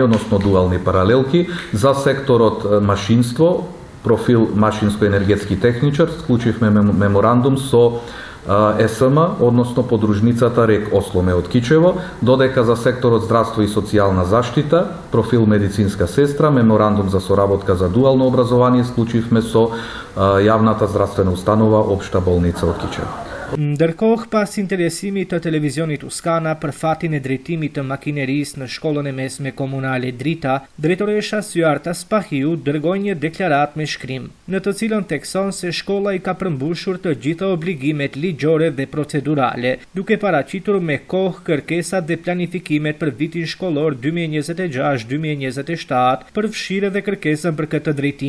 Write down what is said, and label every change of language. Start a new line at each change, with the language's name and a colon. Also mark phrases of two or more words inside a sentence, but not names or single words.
Macedonian: односно дуални паралелки за секторот машинство, профил машинско-енергетски техничар, склучивме меморандум со ЕСМ, односно подружницата РЕК Осломе од Кичево, додека за секторот здравство и социјална заштита, профил медицинска сестра, меморандум за соработка за дуално образование склучивме со јавната здравствена установа Општа болница од Кичево.
Albanian: Ndërkohë, pas interesimit të televizionit Uskana për fatin e drejtimit të makinerisë në shkollën e mesme komunale Drita, drejtoresha Syarta Spahiu dërgoi një deklaratë me shkrim, në të cilën thekson se shkolla i ka përmbushur të gjitha obligimet ligjore dhe procedurale, duke paraqitur me kohë kërkesat dhe planifikimet për vitin shkollor 2026-2027, përfshirë dhe kërkesën për këtë drejtim.